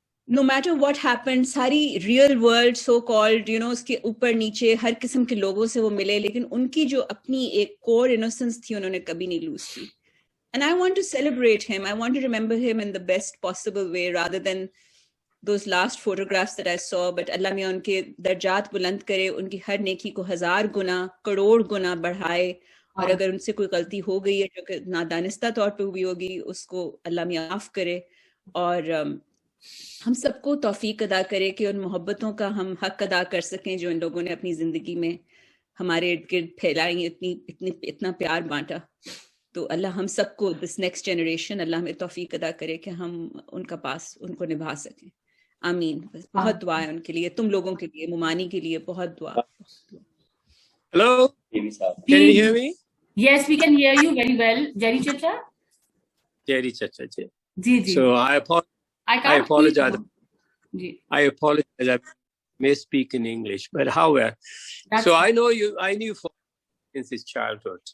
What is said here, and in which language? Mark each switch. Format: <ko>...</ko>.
<en>no matter what happened,</en> <ur>ساری</ur> <en>real world</en> <ur>so called اس کے اوپر نیچے ہر قسم کے لوگوں سے وہ ملے, لیکن ان کی جو اپنی ایک</ur> <en>core innocence</en> <ur>تھی انہوں نے کبھی نہیں lose کی.</ur> <en>And I want to celebrate him. I want to remember him in the best possible way rather than those last photographs that I saw.</en> <ur>But اللہ میاں ان کے درجات بلند کرے, ان کی ہر نیکی کو 1000 گنا کروڑ گنا بڑھائے, اور اگر ان سے کوئی غلطی ہو گئی ہے جو کہ نادانستہ طور پہ ہوئی ہوگی اس کو اللہ میاں معاف کرے, اور ہم سب کو توفیق ادا کرے کہ ان محبتوں کا ہم حق ادا کر سکیں جو ان لوگوں نے اپنی زندگی میں ہمارے ارد گرد پھیلائی, اتنا پیار بانٹا. تو اللہ ہم سب کو</ur> <en>this next generation</en> <ur>اللہ ہمیں توفیق ادا کرے کہ ہم ان کا پاس ان کو نبھا سکیں. آمین. بہت دعا ہے ان کے لیے, تم لوگوں کے لیے, ممانی کے لیے بہت دعا.</ur> <en>Hello, can you hear me? Yes, we can hear you very well. Jerry Chacha? Jerry Chacha.</en> <ur>Ji.</ur> <en>So I apologize.</en> <ur>Ji.</ur> <en>I apologize. I may speak in English, but however, so I knew Father since his childhood.</en>